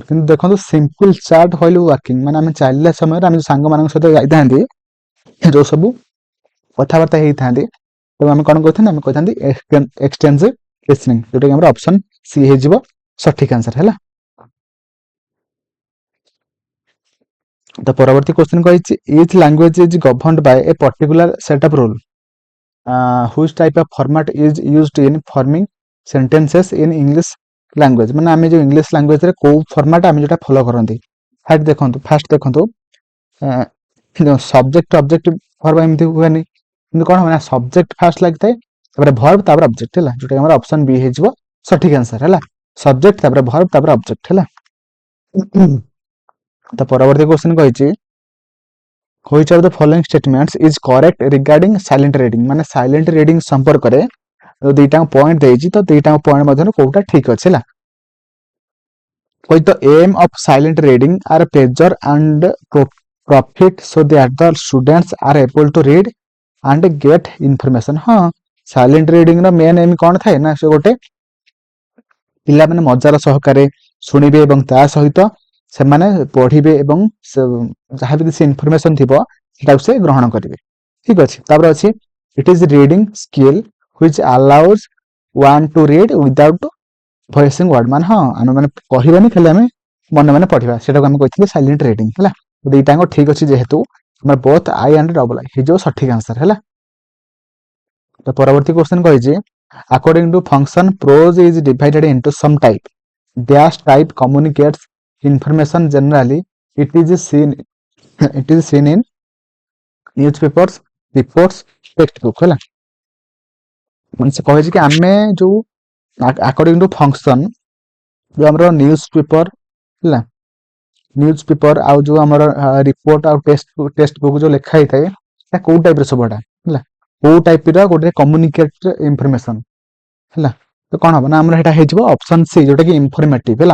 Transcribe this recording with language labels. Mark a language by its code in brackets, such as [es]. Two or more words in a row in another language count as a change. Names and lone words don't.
[or] କିନ୍ତୁ ଦେଖନ୍ତୁ [en] simple chat while working, [or] ମାନେ ଆମେ ଚାଲିଲା ସମୟରେ ଆମେ ସାଙ୍ଗମାନଙ୍କ ସହିତ ଯାଇଥାନ୍ତି ଯୋଉ ସବୁ କଥାବାର୍ତ୍ତା ହେଇଥାନ୍ତି ତାକୁ ଆମେ କଣ କହିଥାନ୍ତି ଆମେ କହିଥାନ୍ତି [en] extensive listening, [or] ଯୋଉଟାକି ଆମର [en] option C [or] ହେଇଯିବ ସଠିକ ଆନ୍ସର ହେଲା। ତ ପରବର୍ତ୍ତୀ କ୍ୱେଶ୍ଚନ କହିଛି [en] each language is governed by a particular set of rule, whose type of format is used in forming sentences in English language, [or] ମାନେ ଆମେ ଯୋଉ [en] English language [or] ରେ କୋଉ ଫର୍ମାଟ ଆମେ ଯୋଉଟା ଫଲୋ କରନ୍ତି। ଫାଷ୍ଟ ଦେଖନ୍ତୁ [en] subject object verb [or] ଏମିତି ହୁଏନି, କିନ୍ତୁ କଣ ହବ ନା [en] subject first [or] ଲାଗିଥାଏ ତାପରେ ଭର୍ବ ତାପରେ ଅବଜେକ୍ଟ ହେଲା, ଯୋଉଟା ଆମର [en] option B [or] ହେଇଯିବ ସଠିକ ଆନ୍ସର ହେଲା। ସବଜେକ୍ଟ ତାପରେ ଭର୍ବ ତାପରେ ଅବଜେକ୍ଟ ହେଲା। ତ ପରବର୍ତ୍ତୀ କ୍ୱେଶ୍ଚନ କହିଛି [en] which of the following statements is correct regarding silent reading, [or] ମାନେ [en] silent reading [or] ସମ୍ପର୍କରେ ଦିଟା ପଏଣ୍ଟ ଦେଇଛି, ତ ଦିଟା ପଏଣ୍ଟ ମଧ୍ୟରୁ କୋଉଟା ଠିକ ଅଛି ହେଲା। [en] the aim of silent reading are pleasure and profit so that the students are able to read and get information। [or] ହଁ [en] silent reading [or] ର [en] main aim [or] କଣ ଥାଏ ନା ସେ ଗୋଟେ ପିଲାମାନେ ମଜାର ସହକାରେ ଶୁଣିବେ ଏବଂ ତା ସହିତ ସେମାନେ ପଢିବେ ଏବଂ ଯାହାବି କିଛି ଇନଫର୍ମେସନ ଥିବ ସେଟାକୁ ସେ ଗ୍ରହଣ କରିବେ, ଠିକ ଅଛି। ତାପରେ ଅଛି [en] it is reading skill which allows one to read without voicing word, [or] ମାନେ ହଁ ଆମେ ମାନେ କହିବାନି ଖାଲି ଆମେ ମନେ ମନେ ପଢିବା, ସେଟାକୁ ଆମେ କହିଥିଲେ [en] silent reading [or] ହେଲା। ଦିଟାଙ୍କ ଠିକ ଅଛି ଯେହେତୁ ଆମର [en] both I and double I [or] ହେଇଯିବ ସଠିକ ଆନ୍ସର ହେଲା। ତ ପରବର୍ତ୍ତୀ କ୍ୱେଶ୍ଚନ କହିଛି [en] according to function prose is divided into some type, dash type communicates information generally, it is seen in newspapers, reports, textbook ହେଲା। [or] ମାନେ ସେ କହିଛି କି ଆମେ ଯୋଉ [en] according to function [or] ଯୋଉ ଆମର [en] news paper [or] ହେଲା, [en] news paper [or] ଆଉ ଯୋଉ ଆମର ରିପୋର୍ଟ ଆଉ [en] text book [or] ଯୋଉ ଲେଖା ହେଇଥାଏ ସେଟା କୋଉ ଟାଇପ ର ସବୁ ହେଲା, କୋଉ ଟାଇପ ର ଗୋଟେ [en] communicate information [or] ହେଲା। ତ କଣ ହବ ନା ଆମର ସେଟା ହେଇଯିବ [en] option C [or] ଯୋଉଟା କି ଇନଫର୍ମେଟିଭ ହେଲା।